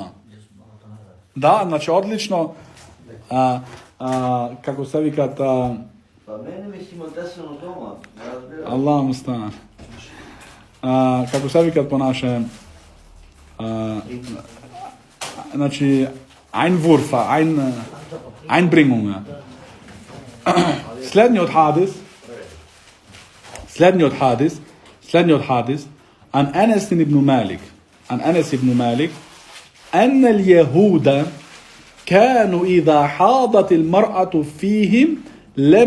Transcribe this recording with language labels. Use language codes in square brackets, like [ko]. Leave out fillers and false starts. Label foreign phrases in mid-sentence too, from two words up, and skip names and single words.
[mk] Да, значи, одлично. Како се викат... Па мене ми си има десено дома, разбира. [ar] الله المستعان. [mk] Како се викат по наше... Значи, [de] einwurfa, einbringung. [ar] Следниот حادث عن أنس بن مالك أن اليهود كانوا إذا حاضت المرأة فيهم لم